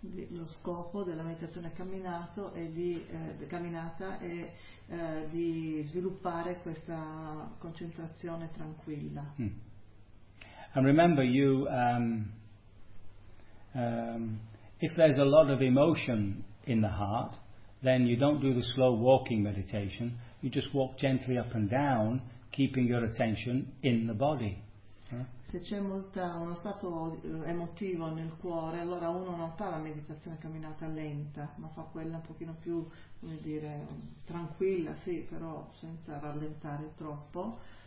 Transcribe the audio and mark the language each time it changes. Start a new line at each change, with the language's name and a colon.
Italian: Lo scopo della meditazione camminata è di sviluppare questa concentrazione tranquilla.
English: And remember, if there's a lot of emotion in the heart, then you don't do the slow walking meditation, you just walk gently up and down, keeping your attention in the body.
Italian: Se c'è uno stato emotivo nel cuore, allora uno non fa la meditazione camminata lenta, ma fa quella un pochino più, come dire, tranquilla, sì, però senza rallentare troppo.